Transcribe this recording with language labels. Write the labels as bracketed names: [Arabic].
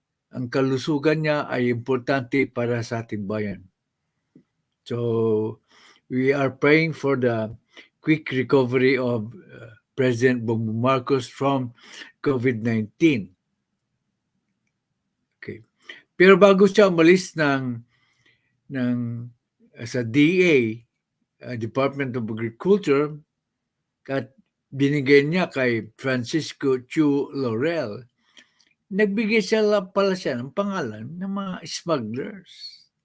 [Filipino] ang kalusugan niya ay importante para sa ating bayan. [English] So, we are praying for the quick recovery of President Bongbong Marcos from COVID-19. Okay. [Filipino] Pero bago siya umalis ng sa DA, Department of Agriculture, at binigay niya kay Francisco Chu Laurel, nagbigay pala siya ng pangalan ng mga smugglers.